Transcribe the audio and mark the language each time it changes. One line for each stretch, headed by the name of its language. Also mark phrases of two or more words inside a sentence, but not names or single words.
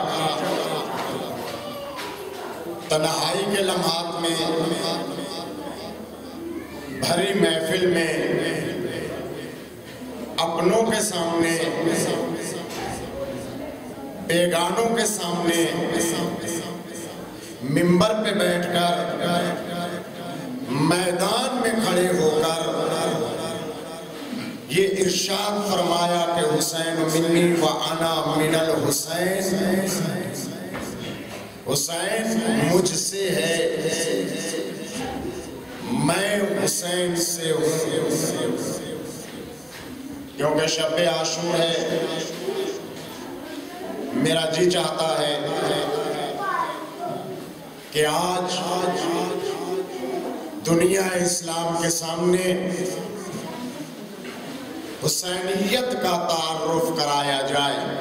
Urdu: تنہائی کے لمحات میں بھری محفل میں اپنوں کے سامنے بیگانوں کے سامنے منبر پہ بیٹھ کر میدان میں کھڑے ہو کر یہ ارشاد فرمایا کہ
Arabic: حسین منی و انا من الحسین،
Urdu: حسین مجھ سے ہے، میں حسین سے ہوں۔ کیونکہ شب عاشور ہے، میرا جی چاہتا ہے کہ آج دنیا اسلام کے سامنے حسینیت کا تعارف کرایا جائے،